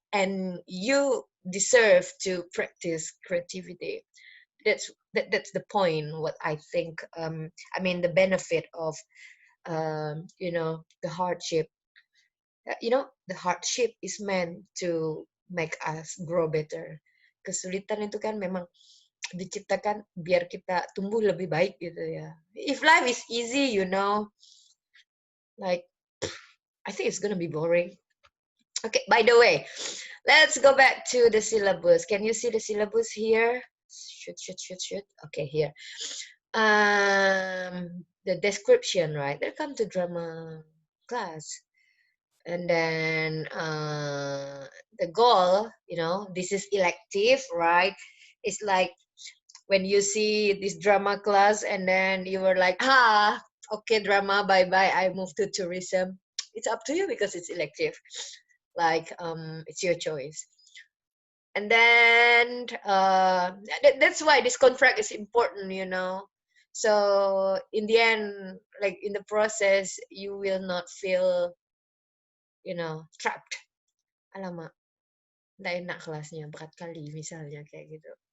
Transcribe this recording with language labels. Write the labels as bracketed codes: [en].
[en] And you deserve to practice creativity. That's the point. What I think. I mean, the benefit of you know, the hardship. You know, the hardship is meant to make us grow better. [id] Kesulitan itu kan memang diciptakan biar kita tumbuh lebih baik gitu ya. [en] If life is easy, you know, like I think it's gonna be boring. Okay, by the way, let's go back to the syllabus. Can you see the syllabus here? Shoot. Okay, here. The description, right? Welcome to drama class. And then the goal, you know, this is elective, right? It's like when you see this drama class and then you were like, okay, drama, bye bye, I move to tourism. It's up to you because it's elective. Like, it's your choice. And then that's why this contract is important, you know. So in the end, like in the process, you will not feel, you know, trapped. [id] Alamak, nggak enak kelasnya, berat kali misalnya kayak gitu.